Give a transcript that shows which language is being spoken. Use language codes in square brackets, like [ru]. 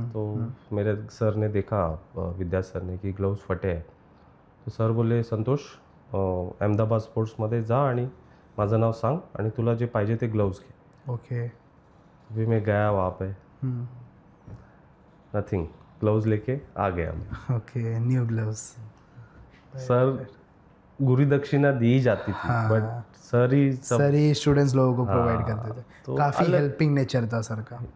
[hi] तो मेरे सर ने देखा, विद्या सर ने, कि ग्लव्स फटे हैं। तो सर बोले, [mr] संतोष अहमदाबाद स्पोर्ट्समध्ये जा आणि माझं नाव सांग आणि तुला जे पाहिजे ते ग्लव्स घे। ओके [hi] अभी मैं गया वहाँ पे, नथिंग, ग्लव्स लेके आ गया मैं। [en] Okay new gloves. [hi] सर गुरु दक्षिणा दी ही जाती थी, बट सर ही स्टूडेंट्स लोगों को प्रोवाइड करते थे। तो काफ़ी हेल्पिंग नेचर था सर का।